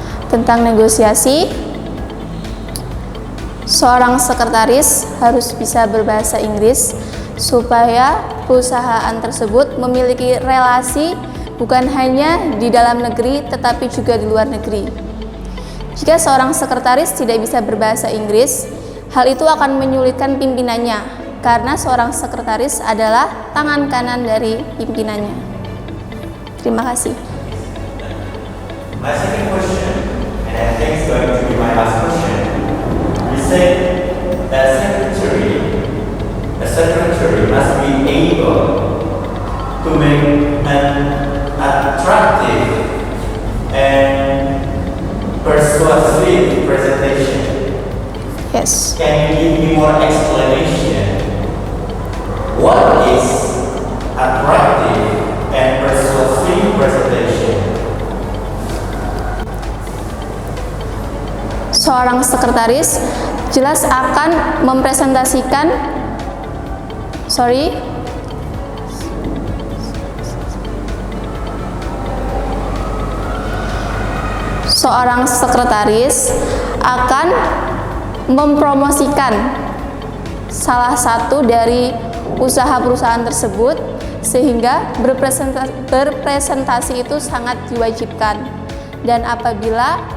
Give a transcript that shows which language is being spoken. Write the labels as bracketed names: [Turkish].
[Indonesian] Tentang negosiasi, seorang sekretaris harus bisa berbahasa Inggris supaya perusahaan tersebut memiliki relasi bukan hanya di dalam negeri tetapi juga di luar negeri. Jika seorang sekretaris tidak bisa berbahasa Inggris, hal itu akan menyulitkan pimpinannya karena seorang sekretaris adalah tangan kanan dari pimpinannya. Terima kasih. [English] My second question, and I think it's going to be my last question. You said that a secretary must be able to make an attractive and persuasive presentation. Yes. Can you give me more explanation? What is attractive and persuasive presentation? [Indonesian] Seorang sekretaris jelas akan mempresentasikan seorang sekretaris akan mempromosikan salah satu dari usaha perusahaan tersebut sehingga berpresentasi itu sangat diwajibkan, dan apabila